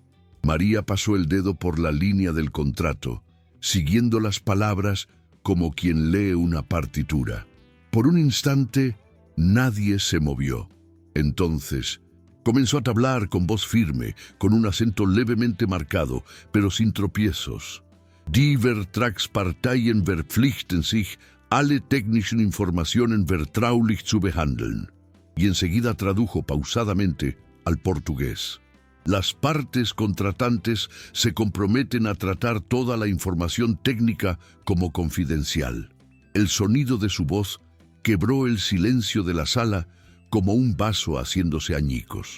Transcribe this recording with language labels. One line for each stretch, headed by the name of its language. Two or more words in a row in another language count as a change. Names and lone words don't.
Spanish: María pasó el dedo por la línea del contrato, siguiendo las palabras como quien lee una partitura. Por un instante, nadie se movió. Entonces, comenzó a hablar con voz firme, con un acento levemente marcado, pero sin tropiezos.
German: Die Vertragsparteien verpflichten sich, alle technischen Informationen vertraulich zu behandeln.
Spanish: Y enseguida tradujo pausadamente al portugués. Las partes contratantes se comprometen a tratar toda la información técnica como confidencial. El sonido de su voz quebró el silencio de la sala como un vaso haciéndose añicos.